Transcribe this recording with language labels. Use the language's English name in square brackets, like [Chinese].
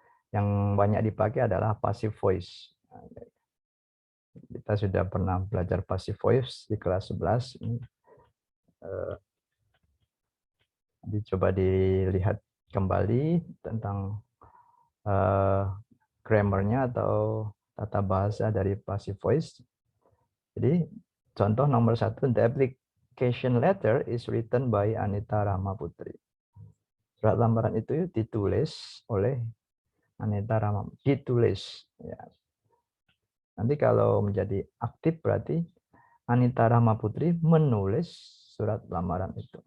[Indonesian] Yang banyak dipakai adalah passive voice. Kita sudah pernah belajar passive voice di kelas 11. Coba dilihat kembali tentang grammar-nya atau tata bahasa dari passive voice. Jadi contoh nomor 1, [English] the application letter is written by Anita Rahma Putri. [Indonesian] Surat lamaran itu ditulis oleh Anita Rahma, ditulis. Ya. Nanti kalau menjadi aktif berarti Anita Rahma Putri menulis surat lamaran itu.